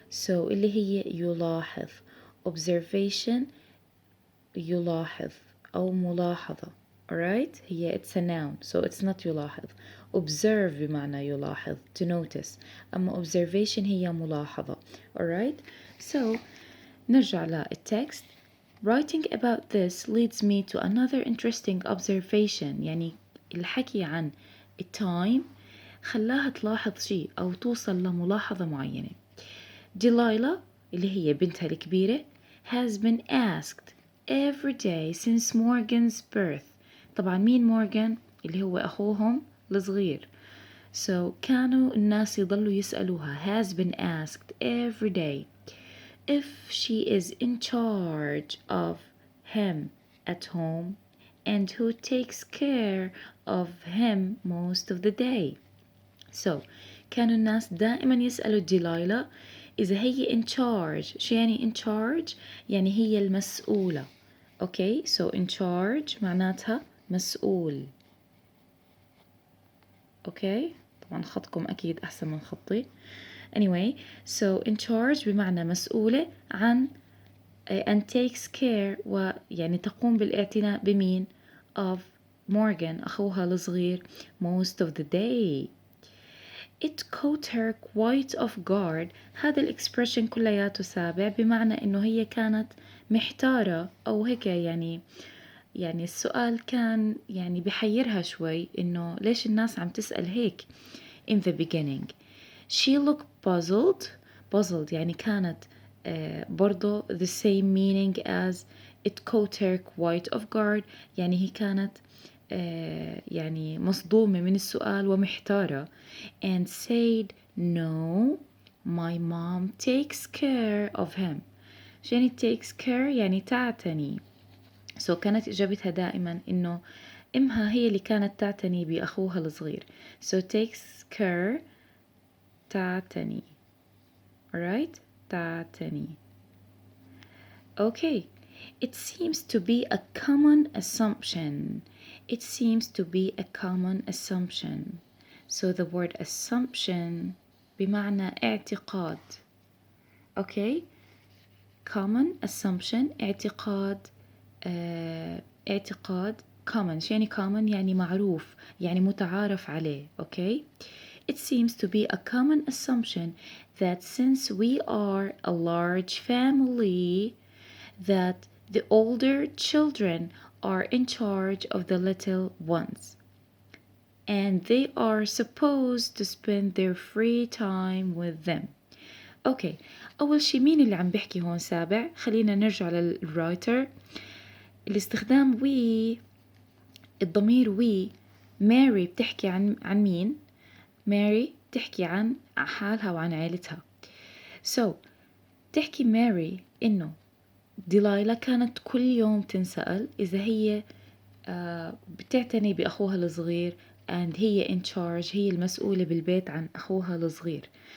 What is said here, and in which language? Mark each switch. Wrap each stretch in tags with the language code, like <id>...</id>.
<ar>So اللي هي يلاحظ. Observation يلاحظ أو ملاحظة.</ar> <en>Alright? هي it's a noun. So it's not يلاحظ.</en> <ar>Observe بمعنى يلاحظ.</ar> <en>To notice.</en> <ar>أما observation هي ملاحظة.</ar> <en>Alright?</en> <ar>So نرجع للتكست.</ar> <en>Writing about this leads me to another interesting observation.</en> <ar>يعني الحكي عن التايم خلاها تلاحظ شيء أو توصل لملاحظة معينة.</ar> <en>Delilah</en> <ar>اللي هي بنتها الكبيرة</ar> <en>has been asked every day since Morgan's birth.</en> <ar>طبعا مين مورغان؟ اللي هو أخوهم الصغير.</ar> <en>So</en> <ar>كانوا الناس يضلوا يسألوها</ar> <en>has been asked every day if she is in charge of him at home and who takes care of him most of the day.</en> <ar>So كانوا الناس دائما يسألوا ديلايلا إذا هي in charge. شو يعني in charge؟ يعني هي المسؤولة.</ar> <en>Okay, so in charge</en> <ar>معناتها مسؤول. Okay, طبعا خطكم أكيد أحسن من خطي.</ar> <en>Anyway, so in charge</en> <ar>بمعنى مسؤولة عن</ar> <en>and takes care</en> <ar>ويعني تقوم بالاعتناء بمين</ar> <en>of Morgan</en> <ar>أخوها الصغير</ar> <en>most of the day. It caught her quite off guard.</en> <ar>هذا الإكسبريشن كلياته سابع بمعنى إنه هي كانت محتارة أو هيك يعني السؤال كان يعني بحيرها شوي إنه ليش الناس عم تسأل هيك</ar> <en>in the beginning. She looked puzzled</en> <ar>يعني كانت برضو</ar> <en>the same meaning as it caught her quite off guard.</en> <ar>يعني هي كانت يعني مصدومة من السؤال ومحتارة</ar> <en>and said no, my mom takes care of him.</en> <ar>يعني takes care يعني تعتني. So كانت إجابتها دائما إنه إمها هي اللي كانت تعتني بأخوها الصغير.</ar> <en>So takes care تعتني. Alright? تعتني. Okay. It seems to be a common assumption. It seems to be a common assumption. So the word assumption</en> <ar>بمعنى اعتقاد.</ar> <en>Okay? Common assumption</en> <ar>اعتقاد اعتقاد</ar> <en>common.</en> <ar>شو يعني common؟ يعني معروف، يعني متعارف عليه.</ar> <en>Okay? It seems to be a common assumption that since we are a large family, that the older children are in charge of the little ones. And they are supposed to spend their free time with them.</en> <ar>أوكي، أول شي مين اللي عم بحكي هون سابع؟ خلينا نرجع للرايتر. الاستخدام we، الضمير we. ماري بتحكي عن مين؟ ماري بتحكي عن حالها وعن عائلتها. So تحكي ماري إنه ديلايلا كانت كل يوم تنسأل إذا هي بتعتني بأخوها الصغير and هي in charge، هي المسؤولة بالبيت عن أخوها الصغير.</ar>